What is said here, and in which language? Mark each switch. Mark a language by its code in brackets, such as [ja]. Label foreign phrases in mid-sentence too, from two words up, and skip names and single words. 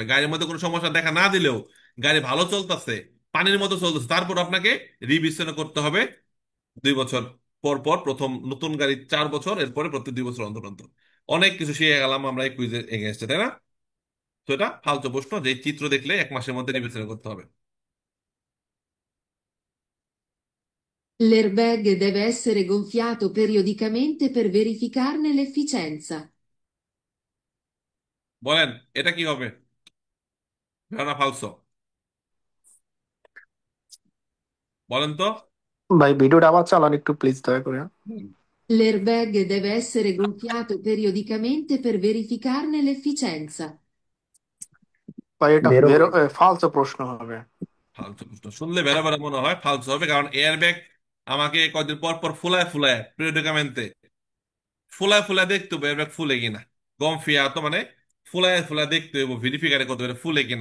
[bn] গাড়ির মধ্যে কোনো সমস্যা দেখা না দিলেও, গাড়ি ভালো চলতেছে, পানির মতো চলতেছে, তারপর আপনাকে রিভিশনে করতে হবে 2 বছর পর পর। প্রথম নতুন গাড়ি 4 বছর, এরপরে প্রতি 2 বছর অন্তর অন্তর। অনেক কিছু শিখে গেলাম আমরা এই কুইজে এগেনস্টে, তাই না? তো এটা ফালতু প্রশ্ন যে চিত্র দেখলে 1 মাসের মধ্যে রিভিশন করতে হবে। [it] L'airbag deve essere gonfiato periodicamente per verificarne l'efficienza. [bn] বলেন এটা কি হবে? না ফালসো? বলেন তো। ভাই ভিডিওটা আবার চালান একটু প্লিজ দয়া করে। [it] L'airbag deve essere gonfiato periodicamente per verificarne l'efficienza. [bn] ভাই এটা ফালতু প্রশ্ন হবে। ফালতু প্রশ্ন শুনলে বেড়া বেড়া মনে হয় ফালতু হবে, কারণ এয়ার ব্যাগ আমাকে কয়দিন পর পর ফুলায় ফুলায় পিরিয়ডিকামেন্টে ফুলায় ফুলায় দেখতে হবে এয়ারব্যাগ ফুলে কিনা। গমফিয়া তো মানে ফুলায় ফুলায় দেখতে হবে, ভেরিফিকারে করতে হবে ফুলে কিনা।